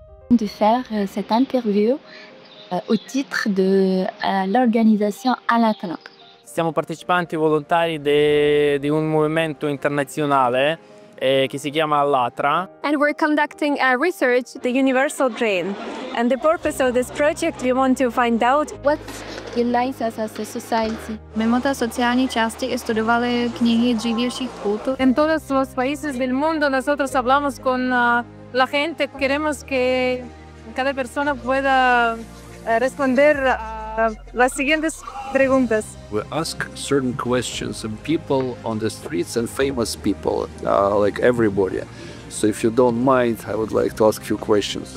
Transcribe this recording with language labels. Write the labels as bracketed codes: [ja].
[fr] De faire cette interview au titre de l'organisation ALLATRA. [it] Siamo partecipanti volontari di un movimento internazionale che si chiama ALLATRA. [en] And we're conducting a research, the Universal Grain. And the purpose of this project, we want to find out what unites us as a society. [cs] Mimo té sociální části studovali knihy dřívějších kultur. [es] En todos los países del mundo nosotros hablamos con la gente. Queremos que cada persona pueda responder a las siguientes preguntas. [en] We ask certain questions of people on the streets and famous people, like everybody. So if you don't mind, I would like to ask a few questions.